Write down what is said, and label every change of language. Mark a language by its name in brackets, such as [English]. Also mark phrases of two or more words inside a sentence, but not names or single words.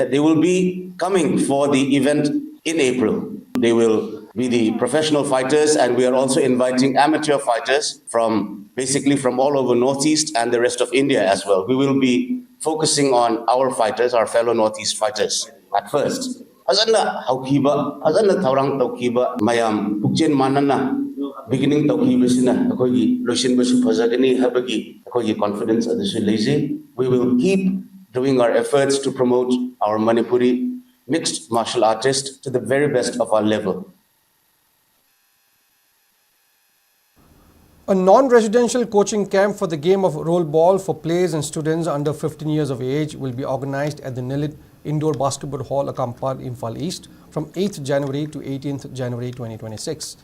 [English] They will be coming for the event in April. They will be the professional fighters, and we are also inviting amateur fighters from basically from all over Northeast and the rest of India as well. We will be focusing on our fighters, our fellow Northeast fighters at first. [Manipuri] Azanna haukiba, azanna taurang taukiba, mayam pukjen manana, beginning taukiba sina, akogi loishin basu fazagani habagi, akogi confidence adasu lazy. [English] We will keep doing our efforts to promote our Manipuri mixed martial artists to the very best of our level. A non-residential coaching camp for the game of roll ball for players and students under 15 years of age will be organized at the Nilit Indoor Basketball Hall, Akampad, Imphal East from 8th January to 18th January 2026.